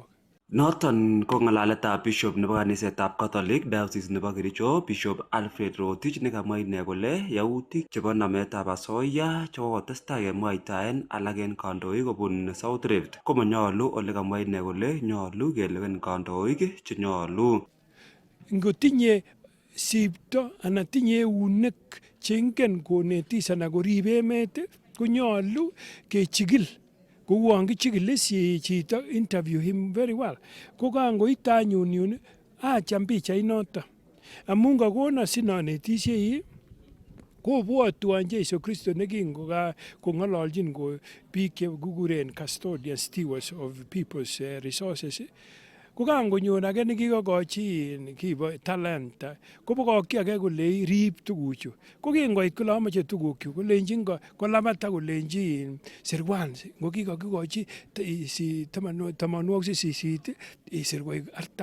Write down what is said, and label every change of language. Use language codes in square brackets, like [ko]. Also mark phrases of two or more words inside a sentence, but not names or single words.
[kln] Noton ko ng'alaletab Bishop nebo kanisetab Catholic Diocese nebo Kericho Bishop Alfred Rotich nekamwa ine kole yautik chebo nametab asoya chekokotestai kemwaitaen alak en kandoik kobun South Rift komanyolu ole kamwa ine kole nyolu kelewen kandoik chenyolu. Ngotinye sipto anan tinye eunek cheingen konetis anan korib emet konyolu kechikil kouon kichikili chito [en] interview him very well. [kln] Ko kangoite anyun yun acham pichainoto amun kakona sinonetisiei kobwotwon Jesu Kristo nekingoka kong'ololjin biik chekikuren [en] custodians stewards of people's resources. [kln] Ko kangonyor age nekikokochi kibo talanta kobokokyi age kole rib tuguchu. Ko kingoit kole amoche tugukchu kolenjin kolabat akolenji sirwan ngo kikokikochi 88 isir koik 40.